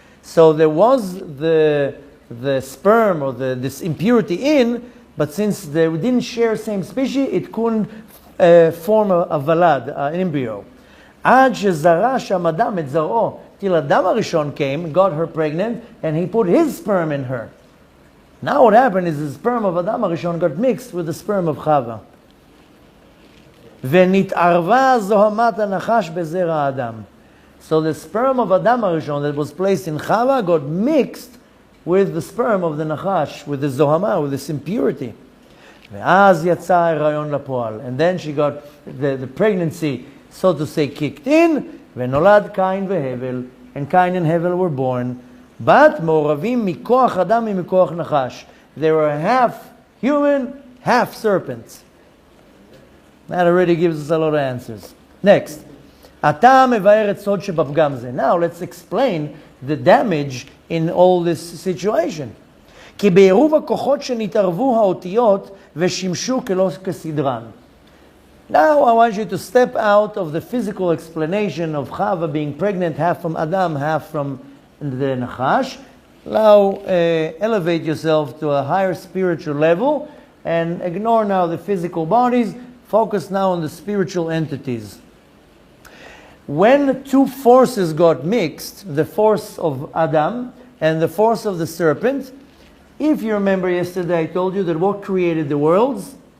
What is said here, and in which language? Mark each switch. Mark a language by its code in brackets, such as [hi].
[en] So there was the sperm or this impurity in, but since they didn't share same species, it couldn't form a valad, an embryo. [he] Ad shezara sham Adam et zar'o, [en] till Adam HaRishon came, got her pregnant, and he put his sperm in her. Now what happened is the sperm of Adam HaRishon got mixed with the sperm of Chava. [he] ונתערבה זוהמת הנחש בזרע האדם. [en] So the sperm of Adam HaRishon that was placed in Chava got mixed with the sperm of the Nachash, with the Zohama, with this impurity. [he] ואז יצא ההיריון לפועל. [en] And then she got the pregnancy, so to say, kicked in, [he] ונולד קין והבל, [en] and Cain and Hevel were born. [he] But מעורבים מכוח אדם ומכוח נחש. [en] They were half human, half serpents. That already gives us a lot of answers. Next. [he] אתה מבאר את סוד שבפגם זה. [en] Now let's explain the damage in all this situation. [he] כי בעירוב הכוחות שנתערבו האותיות ושימשו כלא כסדרן. [en] Now I want you to step out of the physical explanation of Chava being pregnant, half from Adam, half from the Nachash. Now elevate yourself to a higher spiritual level and ignore now the physical bodies. Focus now on the spiritual entities. When two forces got mixed, the force of Adam and the force of the serpent, if you remember yesterday I told you that what created the worlds?